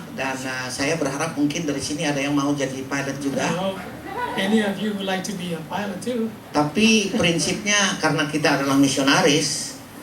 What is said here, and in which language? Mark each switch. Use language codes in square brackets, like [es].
[id] Dan saya berharap mungkin dari sini ada yang mau jadi pilot juga. [en] I hope any of you would like to be a pilot too. [id] Tapi prinsipnya karena kita adalah misionaris,